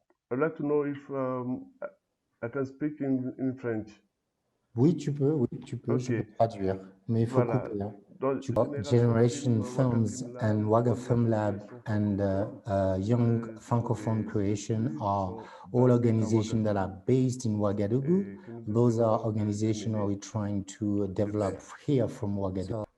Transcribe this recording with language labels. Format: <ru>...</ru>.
<en>I'd like to know if I can speak in French.</en> <fr>Oui, tu peux, je peux traduire, mais il faut Voilà. couper. Hein.</fr> <en>Generation Films and Waga Film Lab and Young Francophone Creation are all organizations that are based in Ouagadougou. Those are organizations where we're trying to develop here from Ouagadougou.</en>